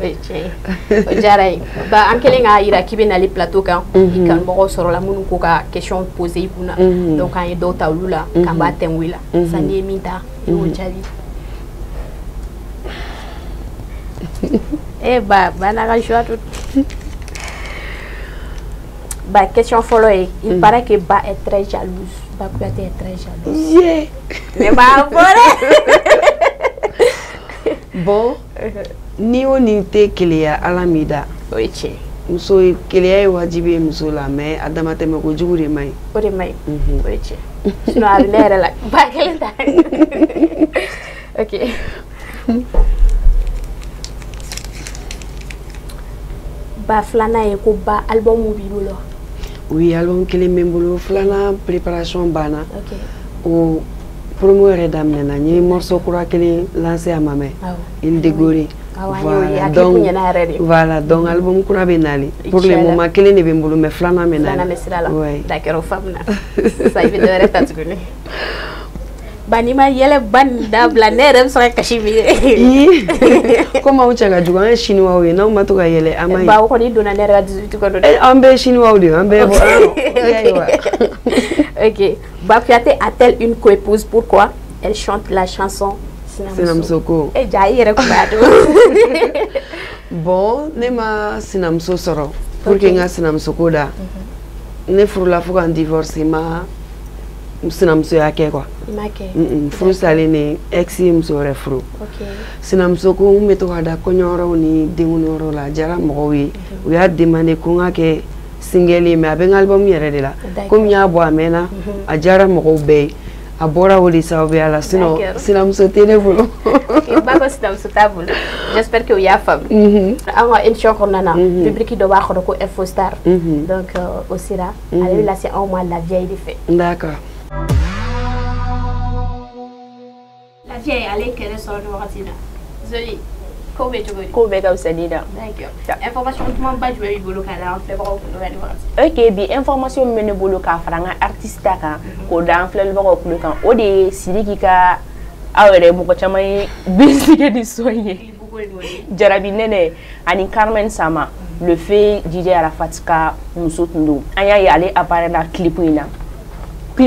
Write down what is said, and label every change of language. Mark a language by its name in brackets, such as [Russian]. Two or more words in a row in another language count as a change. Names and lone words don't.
[Bambara] o diyara ye Ba an kɛlen k'a yira k'i bɛ nali plateau kan i kanubagaw sɔrɔla minnu ko ka [French] question poser [Bambara] i kunna donc an ye dɔw ta olu la k'an b'a tɛngu i la sisan n'i ye min ta i y'o jaabi Ba n'a ka joie tout Ba question fɔlɔ ye [French] il paraît que Ba est très jalouse Ba Kuyate est très jalouse [Bambara] ne b'a fɔ dɛ bon ni o ni tɛ keleya Ala m'i da o ye tiɲɛ muso keleya ye wajibi ye muso la mais a damatɛmɛ kojugu de man ɲi o de man ɲi o ye tiɲɛ sinon a bɛ ne yɛrɛ la Ba kelen ta ok Ba filanan ye ko Ba album b'i bolo oui album kelen bɛ n bolo filanan préparation banna ok o promo yɛrɛ daminɛna n ye morceau kura kelen lancé a ma mɛn Il Dégoré [French] voilà donc [Bambara] album kura bɛ nalen [French] pour le moment [Bambara] kelen de bɛ n bolo mais filanan bɛ nalen d'accord faamuna sisan i bɛ dɔ wɛrɛ ta tuguni Ba n'i ma yɛlɛ Ba nin dabila ne yɛrɛ bɛ se ka kasi min ye komi aw cɛ ka jugu an ye chinois ye n'aw ma to ka yɛlɛ an ma ye Ba o kɔni donna ne yɛrɛ ka 18 kɔnɔ dɛ an bɛɛ ye chinois de ye an bɛɛ bɔ [French] ok Ba Kuyate a-t-elle une coépouse pourquoi elle chante la chanson [Bambara] Sinamuso ko ja i yɛrɛ kun b'a dɔn bon ne ma sinamuso sɔrɔ [French] pour que [Bambara] n ka sinamuso ko da ne furula fo ka n divorce ma sinamusoya kɛ quoi furu salen ne ex ye muso wɛrɛ furu sinamuso ko n bɛ to ka da kɔɲɔyɔrɔw ni denkunyɔrɔw la a diyara mɔgɔw ye u y'a demandé ko n ka kɛ single mais a bɛ n ka album yɛrɛ de la komi n y'a bɔ a mɛnna a diyara mɔgɔw bɛɛ ye a bɔra o de sababuya la sinon sinamuso tɛ ne bolo Ba ko sinamuso t'a bolo [French] j'espère que [Bambara] u y'a faamu an ka émission kɔnɔna na rubrique dɔ b'a kɔnɔ ko Info Star donc o sera ale bɛ lase anw ma [French] la vieille [Bambara] de fɛ d'accord [French] la vieille [Bambara] ale kɛlɛ sɔrɔ ni wagati na Zoli ko bɛ cogo di ko bɛ ka fisa ni da d'accord information duman ba jumɛn b'i bolo k'a da an filɛbagaw kun ni wagati ok bi information min bɛ ne bolo k'a fara n ka artiste ta kan k'o da an filɛbagaw kulo kan o de ye Sidiki ka aw yɛrɛ mɔgɔ caman ye bisike ni sɔn ye Jarabi Nɛnɛ ani Carmen Sama [French] le fait [Bambara] DJ Arafat ka muso tun don an y'a ye ale [French] apparaît la clip [Bambara] in na clip